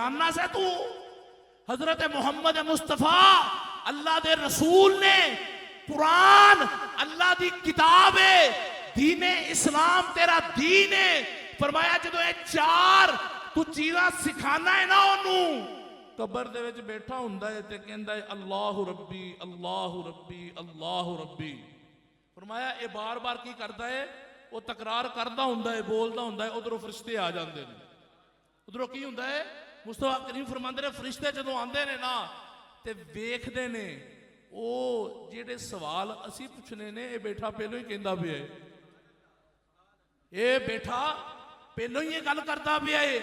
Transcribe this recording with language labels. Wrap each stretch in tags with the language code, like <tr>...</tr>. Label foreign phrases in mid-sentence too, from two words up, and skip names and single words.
<pa>جاننا ایں توں حضرت محمد مصطفیٰ اللہ دے رسول نے، قرآن اللہ دی کتاب ہے، دین اسلام تیرا دین ہے. فرمایا جو اے چار توں چیزاں سکھانا ایں نا، اوہنوں قبر دے وچ بیٹھا ہوندا ہے تے کہندا ہے</pa> <ar>الله ربي الله ربي الله ربي.</ar> <pa>فرمایا اے بار بار کی کردا ہے؟ او تکرار کردا ہوندا ہے، بولدا ہوندا ہے.</pa> <ur>ادھروں فرشتے آ جاتے ہیں.</ur> <pa>اودھروں کی ہوندا ہے? مصطفیٰ کریم فرماندے نے فرشتے جدوں آندے نے نا تے ویکھدے نے او جیہڑے سوال اسیں پچھنے نے، اے بیٹھا پہلوں ای کہندا پیا ہے، اے بیٹھا پہلوں ای اے گل کردا پیا ہے.</pa>